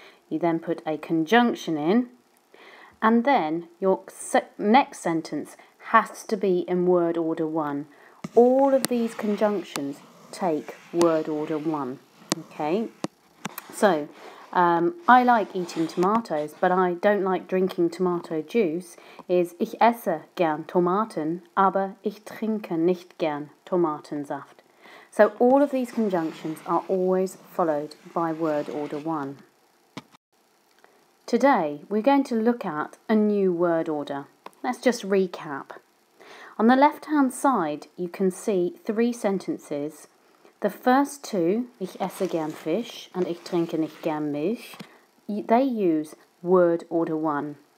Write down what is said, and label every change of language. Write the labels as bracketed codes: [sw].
[en] You then put a conjunction in, and then your next sentence has to be in word order 1. All of these conjunctions take word order 1. Okay, so I like eating tomatoes, but I don't like drinking tomato juice. [de] Is ich esse gern Tomaten, aber ich trinke nicht gern Tomatensaft. [en] So all of these conjunctions are always followed by word order 1. Today we're going to look at a new word order. Let's just recap. On the left-hand side you can see 3 sentences. The first 2, ich esse gern Fisch and ich trinke nicht gern Milch, they use word order 1.